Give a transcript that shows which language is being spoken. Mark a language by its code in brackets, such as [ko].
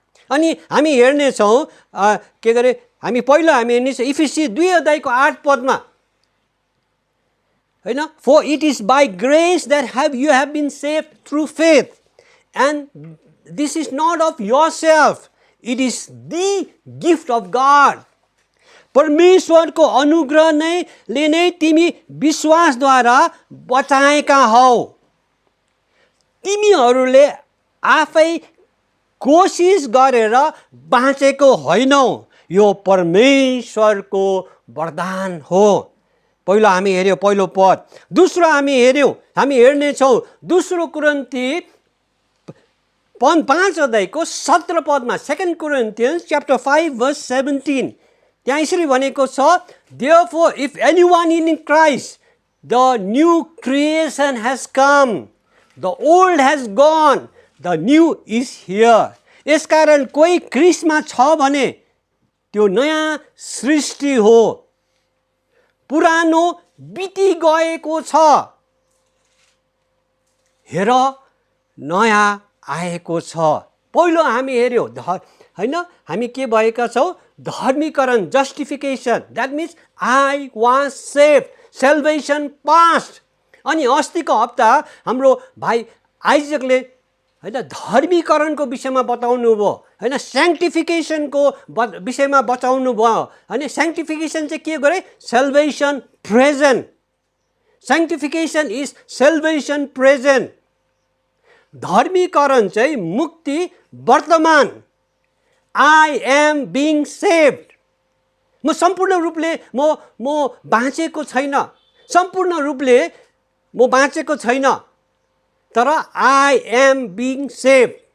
[ne] अनि हामी हेर्नेछौँ के गरे हामी पहिला हामी हेर्नेछौँ इफिसी 2:8 हैन, [en] for it is by grace that you have been saved through faith, and this is not of yourself, it is the gift of God। [ne] परमेश्वरको अनुग्रह नै तिमी विश्वासद्वारा बचाएका हौ, तिमीहरूले आफै कोसिस गरेर बाँचेको होइनौ, यो परमेश्वरको वरदान हो। पहिलो हामी हेर्यौँ पहिलो पद। दोस्रो हामी हेर्नेछौँ 2 कुरिन्थी 5:17 [en] 2 Corinthians chapter 5 verse 17। [ne] त्यहाँ यसरी भनेको छ, [en] therefore if anyone in Christ, the new creation has come, the old has gone, the new is here। [ne] यसकारण कोही ख्रीष्टमा छ भने त्यो नयाँ सृष्टि हो, पुरानो बिति गएको छ, हेर नयाँ आएको छ। पहिलो हामी हेर्यौँ हैन, हामी के भएका छौँ? [en] धर्मीकरण, justification, that means I was save, salvation past. [ne] अनि अस्तिको हप्ता हाम्रो भाइ आइजकले हैन धर्मीकरणको विषयमा बताउनु भयो हैन, स्याङ्क्टिफिकेसनको विषयमा बताउनु भयो हैन। स्याङ्क्टिफिकेसन चाहिँ के गरे? [en] Salvation present. Sanctification is salvation present. [ne] धर्मीकरण चाहिँ मुक्ति वर्तमान। [en] I am being saved. [ne] म सम्पूर्ण रूपले म बाँचेको छैन, सम्पूर्ण रूपले म बाँचेको छैन, तर [en] I am being saved.